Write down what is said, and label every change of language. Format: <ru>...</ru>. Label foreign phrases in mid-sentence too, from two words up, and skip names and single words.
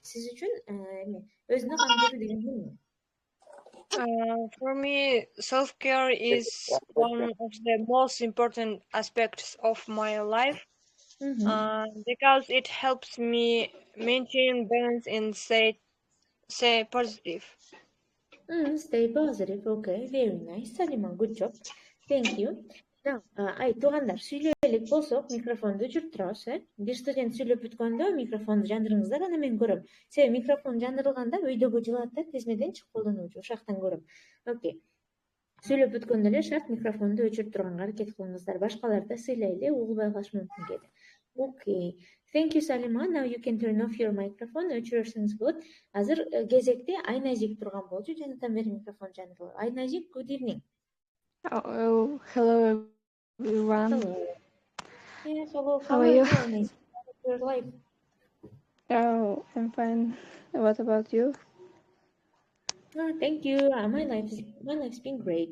<ky>For me, self-care is one of the most important aspects of my life because it helps me maintain balance and stay positive. Stay positive. Okay, very nice. Salima, good job. Thank you. Now, туугандар, сүйлөйлүк болсок, микрофонду өчүрүп турабыз, Бир студент сүйлөп бүткөндө микрофонду жандырыңыздар, аны мен көрөм. Себеби микрофон жандырылганда өйдөгө жылат да, тизмеден чыгып колдонуучу, ошактан көрөм. Окей. Сүйлөп бүткөндө эле шарт микрофонду өчүрүп турганга аракет кылыңыздар. Башкалар да сыйлай эле угулбай калышы мүмкүн кээде.</ky> <en>Okay. Thank you, Salima. Now you can turn off your microphone.</en> <ky>Өчүрөрсүңүз болот. Азыр кезекте Айназик турган болчу, жанатан бери микрофон жандырылат. Айназик,</ky> <en>good evening. Oh, hello everyone. Hello. Yeah, hello. How are you? How's your life? Oh, I'm fine. What about you? Oh, thank you. My life's been great.</en>